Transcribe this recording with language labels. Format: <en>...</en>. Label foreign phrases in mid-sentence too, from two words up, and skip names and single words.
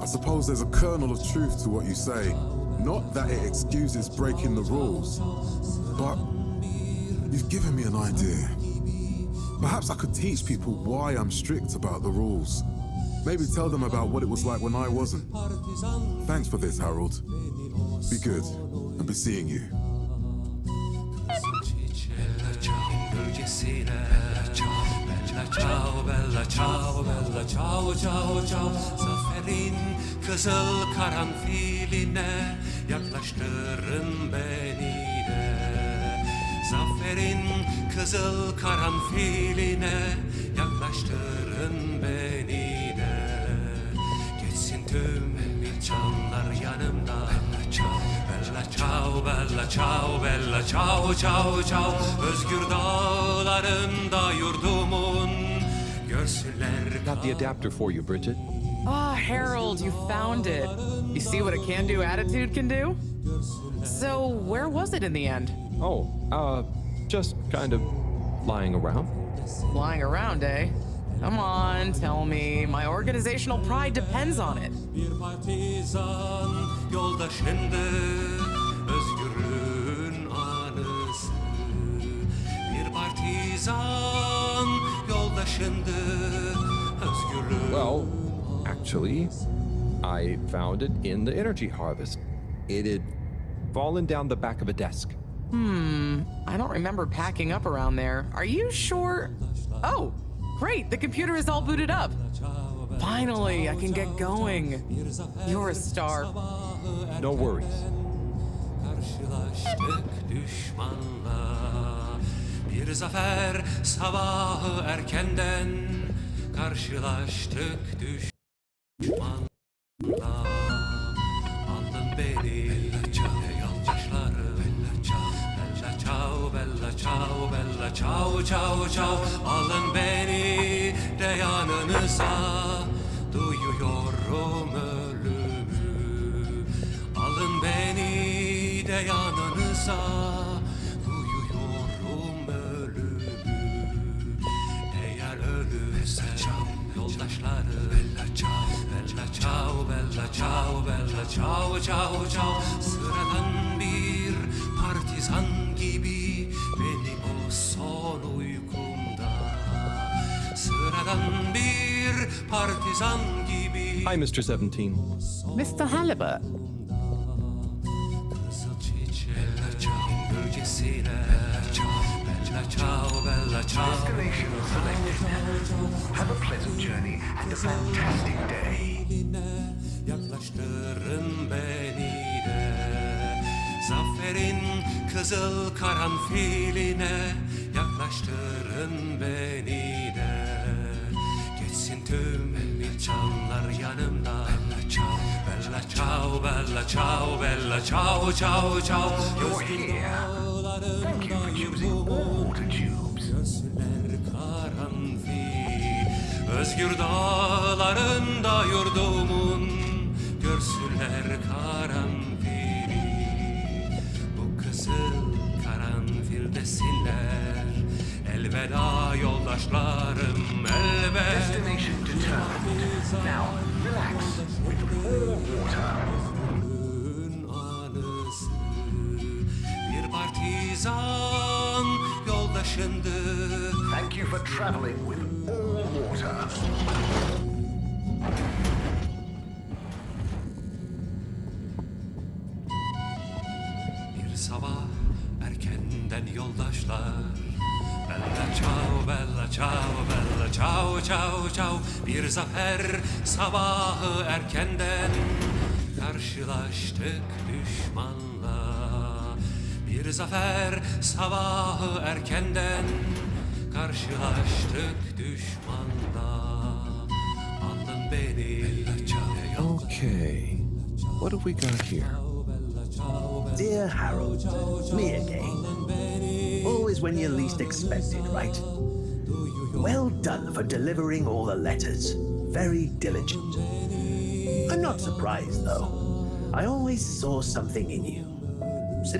<en>I suppose there's a kernel of truth to what you say. Not that it excuses breaking the rules, but you've given me an idea. Perhaps I could teach people why I'm strict about the rules. Maybe tell them about what it was like when I wasn't. Thanks for this, Harold. Be good, and be seeing you.</en> <it>Ciao bella ciao bella ciao ciao ciao Zaferin</it> <tr>kızıl karanfiline yaklaştırın beni de Zaferin kızıl karanfiline yaklaştırın beni de Geçsin tüm imkanlar yanımda</tr> <it>Bella ciao bella ciao bella ciao ciao</it> <tr>ciao Özgür dağlarında yurdumun görsünler.</tr> <en>Got the adapter for you, Bridget. Ah, Harold, you found it. You see what a can-do attitude can do? So, where was it in the end? Oh, just kind of lying around. Lying around, eh? Come on, tell me. My organizational pride depends on it.</en> <tr>Bir partizan yoldaşındır, özgürlüğün anısı. Bir partizan yoldaşındır, özgürlüğün.</tr> <en>Well, actually, I found it in the energy harvest. It had fallen down the back of a desk. I don't remember packing up around there. Are you sure? Oh, great, the computer is all booted up. Finally, I can get going. You're a star. No worries.</en> <tr>Karşılaştık düşmanla, bir zafer sabahı erkenden. Karşılaştık düşmanla, aldın beni yoldaşlarım.</tr> <it>Bella ciao, bella ciao, bella ciao, ciao, ciao.</it> <tr>Alın beni de yanınıza, duyuyorum ölümü. Alın beni de yanınıza, duyuyorum ölümü. Eğer ölürsem yoldaşlarım.</tr> <it>Bella ciao, bella ciao, bella ciao, bella ciao, ciao, ciao.</it> <tr>Sıradan bir partizan gibi benim o son uykumda. Sıradan bir partizan gibi.</tr> <en>Hi, Mr. 17. Mr. Halibut.</en> <tr>Kızıl çiçeğin bölgesine.</tr> <it>Bella ciao, bella ciao.</it> <en>Destination selected. Have a pleasant journey and a fantastic day.</en> <tr>Yaklaştırın beni de Zaferin kızıl karanfiline yaklaştırın beni de Geçsin tüm imkanlar yanımda</tr> <it>Bella ciao, bella ciao, bella ciao, ciao,</it> <tr>ciao</tr> <en>You're here. Thank you for choosing all water tubes.</en> <tr>Görsünler karanfil Özgür dağlarında yurdumun Görsünler karanfili Bu kızıl karanfil desinler Elveda yoldaşlarım elveda</tr> <en>Destination determined. Now, relax with all water.</en> <tr>Anısı bir partizan yoldaşındır</tr> <en>Thank you for traveling with all water.</en> <tr>Bir sabah erkenden yoldaşlar</tr> <it>Bella ciao, bella ciao, bella ciao, ciao,</it> <tr>ciao Bir zafer sabahı erkenden Karşılaştık düşmanla Bir zafer sabahı erkenden Karşılaştık düşmanla Alın beni</tr> <en>Okay, what have we got here? Dear Harold, me again. Always when you least expect it, right? Well done for delivering all the letters. Very diligent. I'm not surprised, though. I always saw something in you.</en>